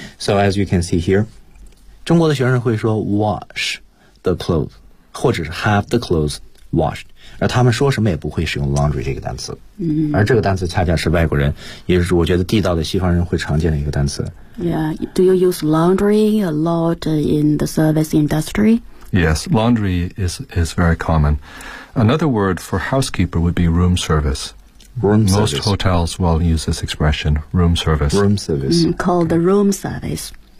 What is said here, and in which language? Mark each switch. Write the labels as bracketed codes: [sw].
[en] So as you can see here, [zh] 中国的学生会说 [en] wash the clothes, [zh] 或者是 [en] have the clothes washed. [zh] 而他们说什么也不会使用 laundry 这个单词。而这个单词恰恰是外国人，也是我觉得地道的西方人会常见的一个单词。 [en] Yeah, do you use laundry a lot in the service industry? Yes, laundry is very common. Another word for housekeeper would be room service. Most hotels will use this expression, room service. Room service. Called the room service.